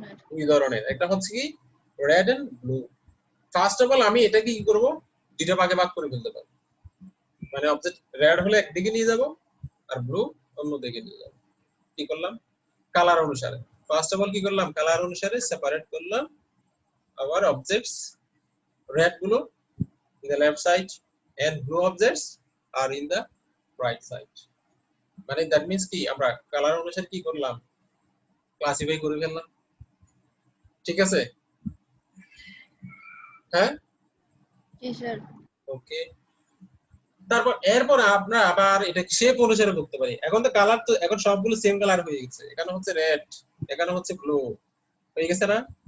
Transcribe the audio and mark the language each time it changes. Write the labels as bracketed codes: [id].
[bn] দুই ধরনের। একটা হচ্ছে কি red and blue. First of all আমি এটাকে কি করব, দুইটা ভাগে ভাগ করে ফেলতে পারি। মানে অবজেক্ট রেড হলে একদিকে নিয়ে যাব আর ব্লু অন্য দিকে নিয়ে যাব। কি করলাম, কালার অনুসারে। ফার্স্ট অফ অল কি করলাম, কালার অনুসারে সেপারেট করলাম [en] our objects. red গুলো in the left side and blue objects are in the right side. [bn] মানে [en] that means [bn] কি আমরা কালার অনুসারে কি করলাম, ক্লাসিফাই করে ফেললাম। ঠিক আছে? হ্যাঁ, জি স্যার। ওকে। তারপর এরপর আমরা আবার এটা শেপ অনুসারে করতে পারি। এখন তো কালার তো এখন সবগুলো সেম কালার হয়ে গেছে, এখানে হচ্ছে রেড, এখানে হচ্ছে ব্লু হয়ে গেছে না?